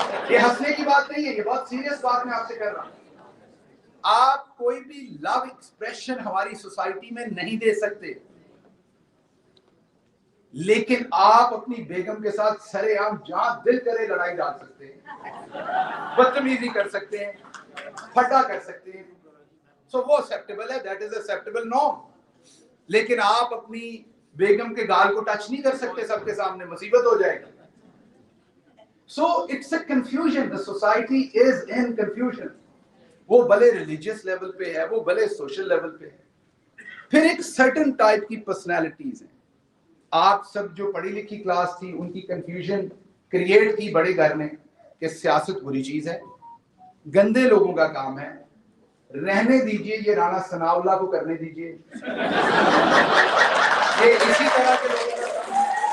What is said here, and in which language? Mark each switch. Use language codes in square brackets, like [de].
[ur] یہ ہنسنے کی بات نہیں ہے, یہ بہت سیریس بات میں آپ سے کر رہا ہوں. آپ کوئی بھی لو ایکسپریشن ہماری سوسائٹی میں نہیں دے سکتے, لیکن آپ اپنی بیگم کے ساتھ سرے عام جہاں دل کرے لڑائی ڈال سکتے ہیں, بدتمیزی کر سکتے ہیں, پھٹا کر سکتے ہیں. سو وہ ایکسیپٹیبل ہے, [en] That is acceptable norm. [ur] لیکن آپ اپنی بیگم کے گال کو ٹچ نہیں کر سکتے سب کے سامنے, مصیبت ہو جائے گی. [en] So it's a confusion, the society is in confusion. [ur] وہ بھلے ریلیجیس لیول پہ ہے, وہ بھلے سوشل لیول پہ ہے. پھر ایک سرٹن ٹائپ کی پرسنالٹیز ہیں. آپ سب جو پڑھی لکھی کلاس تھی, ان کی کنفیوژن کریٹ کی بڑے گھر نے کہ سیاست بری چیز ہے, گندے لوگوں کا کام ہے, رہنے دیجئے, یہ رانا ثناء اللہ کو کرنے دیجئے, یہ اسی طرح کے لوگوں کا کام ہے.